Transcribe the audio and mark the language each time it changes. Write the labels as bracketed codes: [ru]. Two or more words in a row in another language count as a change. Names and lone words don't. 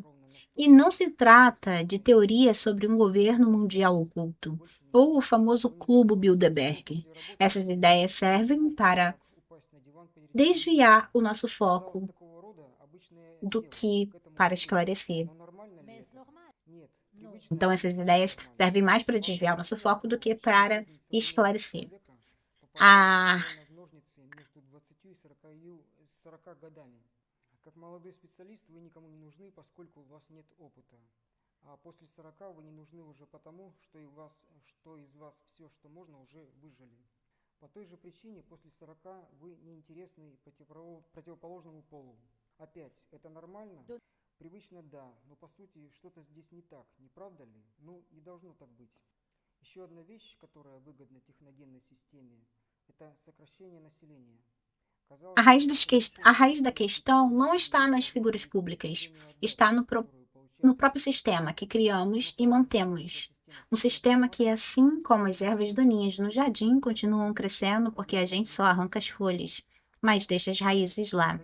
[pt] E não se trata de teorias sobre um governo mundial oculto, ou o famoso Clube Bilderberg. Essas ideias servem para desviar o nosso foco do que para esclarecer. Então, essas ideias servem mais para desviar o nosso foco do que para esclarecer. Ah, [ru] Как молодой специалист вы никому не нужны, поскольку у вас нет опыта. А после 40 вы не нужны уже потому, что из вас все, что можно, уже выжили. По той же причине после 40 вы неинтересны противоположному полу. Опять, это нормально? Привычно да, но по сути что-то здесь не так, не правда ли? Ну, не должно так быть. Еще одна вещь, которая выгодна техногенной системе, это сокращение населения. [pt] a raiz da questão não está nas figuras públicas, está no próprio sistema que criamos e mantemos. Um sistema que, assim como as ervas daninhas no jardim, continuam crescendo porque a gente só arranca as folhas, mas deixa as raízes lá.